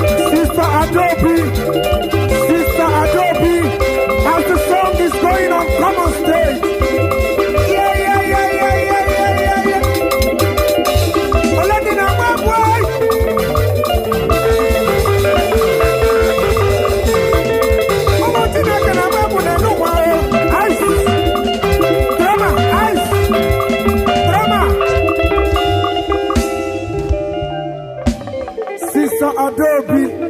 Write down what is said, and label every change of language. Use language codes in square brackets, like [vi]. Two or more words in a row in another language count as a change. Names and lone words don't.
[en] Sister Adobe, Sister Adobe, as the song is going on, come on stage. Yeah, yeah, yeah, yeah, yeah, yeah, yeah, yeah. [ig] Oledi na-agba egwu, eh. Ụmụ Chineke na-agba egwu n'elu ụwa, eh. [en] Ice. Drama, ice. Drama. Sister Adobe.